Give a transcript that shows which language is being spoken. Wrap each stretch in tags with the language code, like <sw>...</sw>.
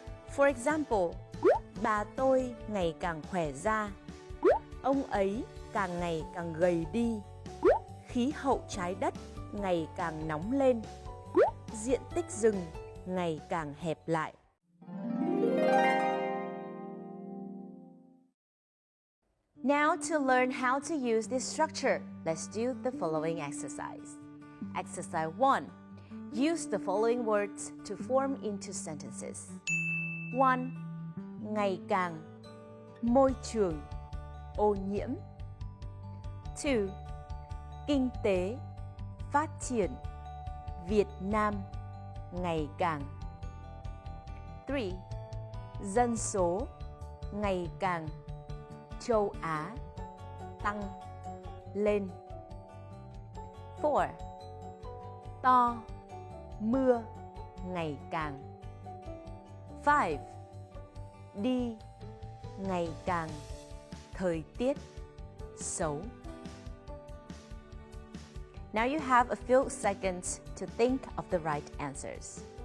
<en>For example,</en> <vi>bà tôi ngày càng khỏe ra. Ông ấy càng ngày càng gầy đi. Khí hậu trái đất ngày càng nóng lên. Diện tích rừng ngày càng hẹp lại.</vi> <en>Now to learn how to use this structure, let's do the following exercise. Exercise 1. Use the following words to form into sentences. 1.</en> <vi>Ngày càng, môi trường, ô nhiễm. 2. Kinh tế, phát triển, Việt Nam, ngày càng. 3. Dân số, ngày càng, châu Á, tăng, lên. 4. To, mưa, ngày càng. 5. Đi, ngày càng, thời tiết, xấu.</vi> <en>Now you have a few seconds to think of the right answers.</en>